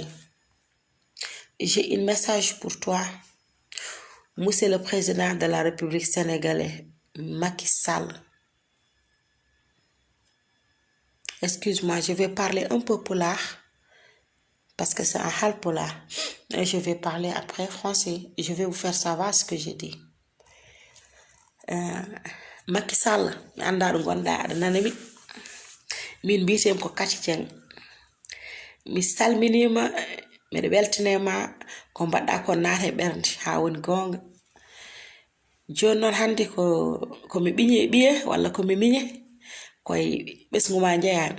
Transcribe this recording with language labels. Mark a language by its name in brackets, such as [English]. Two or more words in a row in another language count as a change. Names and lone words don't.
[French] J'ai un message pour toi, monsieur le Président de la République sénégalaise, Macky Sall. Excuse-moi, je vais parler un peu pulaar, parce que c'est un halpulaar. Et je vais parler après français. Je vais vous faire savoir ce que je dis. [Fula] Macky Sall, mi andaɗo gonɗa aɗa nana min mbiyetemi ko Kati Dieng. Mi salminima, miɗa weltanema ko mbaɗɗa ko naata e ɓernde ha woni gonga. Joni noon hande ko mi ɓiñe ɓiye walla ko mi miñe koye ɓesgu ma jeeyami.